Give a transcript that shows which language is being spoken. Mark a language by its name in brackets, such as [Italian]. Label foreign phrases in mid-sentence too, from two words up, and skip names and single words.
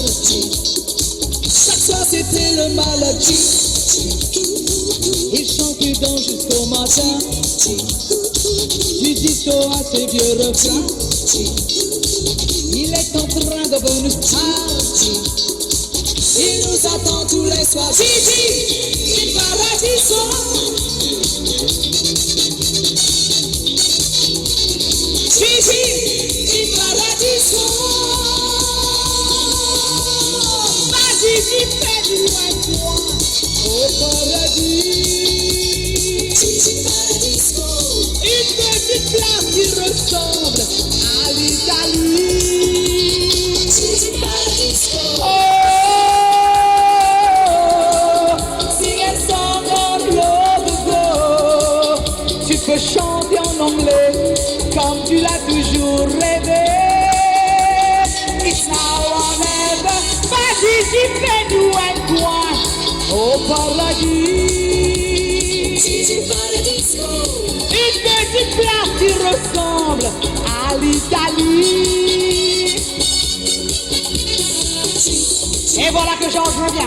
[French] Chaque soir c'était le maladie. Il chantait donc jusqu'au matin. Du disco à ses vieux refrains. Il est en train de devenir star. Il nous attend tous les soirs. [Italian] Gigi, il paradiso. Gigi, il paradiso. [French] Vas-y, fais-nous un coin au paradis. Gigi Paradisco. Une petite place qui ressemble à l'Italie. Gigi Paradisco. [English] Oh, sing a song on love go. [French] Tu peux chanter en anglais comme tu l'as toujours rêvé. [English] It's now or never. [French] Vas-y, fais-nous un coin au paradis. Gigi Paradisco. Une petite place qui ressemble à l'Italie. Et voilà que Georges revient.